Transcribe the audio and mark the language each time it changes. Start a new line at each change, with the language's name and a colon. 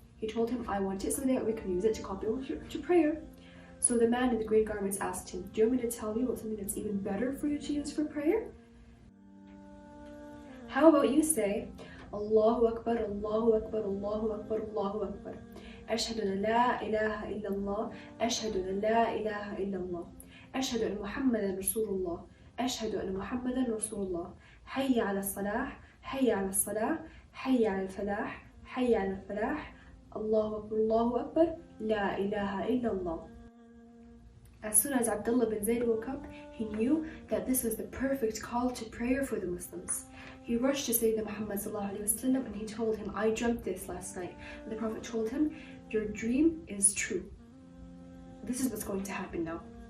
English: He told him, I want it so that we can use it to call people to prayer. So the man in the green garments asked him, do you want me to tell you about something that's even better for you to use for prayer? How about you say, Allahu Akbar, Allahu Akbar, Allahu Akbar, Allahu Akbar.
Arabic: أشهد أن لا إله إلا الله أشهد أن لا إله إلا الله أشهد أن محمدا رسول الله أشهد أن محمدا رسول الله حي على الصلاح حي على الصلاة حي على الفلاح حي على الفلاح الله أكبر الله أكبر لا إله إلا الله.
English: As soon as Abdullah bin Zayd woke up, he knew that this was the perfect call to prayer for the Muslims. He rushed to Sayyidina Muhammad ﷺ and he told him, I dreamt this last night. And the Prophet told him, your dream is true. This is what's going to happen now.